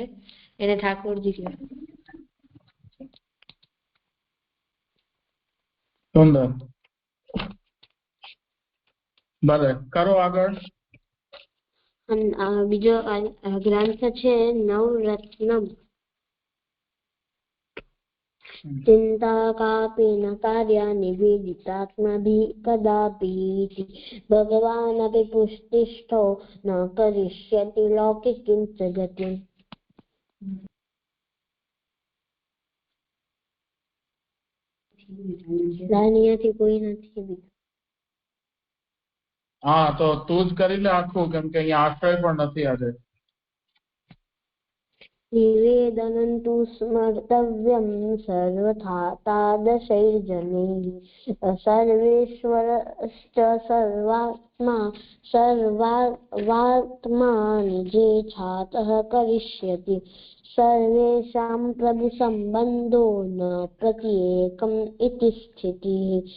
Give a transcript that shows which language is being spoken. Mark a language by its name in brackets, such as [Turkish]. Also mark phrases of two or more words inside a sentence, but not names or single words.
[Gujarati] એને ઠાકોરજી કહેવાય. સુંદર. ભલે કરો આગળ. બીજો ગ્રંથ છે નવરત્નમ. [Sanskrit] चिंता कापि न कार्या निवेदितात्मभिः कदापि भगवानपि पुष्टिष्ठो न करिष्यति लौकिकीं च गतिम्. [Gujarati] દાનિયાથી કોઈ નથી. હા, તો તું જ કરી લે આખું, કેમ કે અહીંયા આશ્રય પણ નથી આજે. [Sanskrit] निवेदनं तु स्मर्तव्यं सर्वथा तादृशैर्जनैः सर्वेश्वरश्च सर्वात्मा निजेच्छातः करिष्यति सर्वेषां प्रभुसम्बन्धो न प्रत्येकम् इति स्थितिः